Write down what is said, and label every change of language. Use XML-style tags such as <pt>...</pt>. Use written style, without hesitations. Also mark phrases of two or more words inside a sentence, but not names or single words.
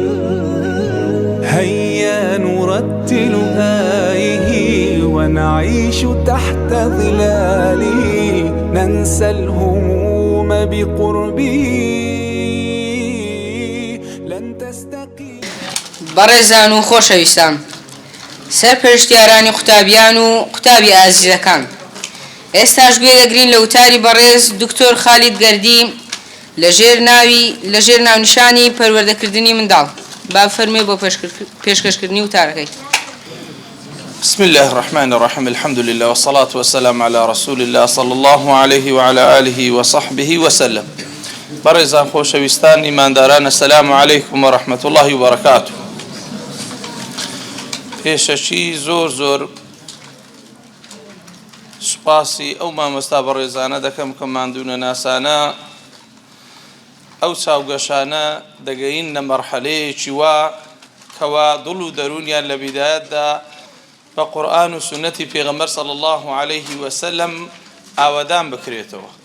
<ar>هيا نرتل آيه ونعيش تحت ظلاله ننسى الهموم بقربه لن تستقيم.</ar> <ckb>بەڕێزان و خۆشەویستان، سەرپەرشتیارانی قوتابیان و قوتابی ئازیزەکان، ئێستاش گوێ دەگرین لە وتاری بەڕێز دکتۆر خالید گەردی لەژێر ناونیشانی پەروەردەکردنی منداڵ. با بفەرمێ بۆ پێشکەشکردنی وتارەکەی.</ckb> <ar>بسم الله الرحمن الرحيم. الحمد لله والصلاة والسلام على رسول الله صلى الله عليه وعلى آله وصحبه وسلم.</ar> <ckb>بەڕێزان خۆشەویستان ئیمانداران،</ckb> <ar>السلام عليكم ورحمة الله وبركاته.</ar> <ckb>پێشەچی زۆر سوپاسی ئەو مامۆستا بەڕێزانە دەکەم کە ماندوونە ناسانە ئەو چاوگەشانە دەگەین لە مەرحەلەیەکی وا کەوا دڵ و دەرونیان لە بیدایەتدا بە قورئان و سونەتی پێغەمبەر</ckb> <ar>صلی الله عليه وسلم</ar> <ckb>ئاوەدان بکرێتەوە.</ckb>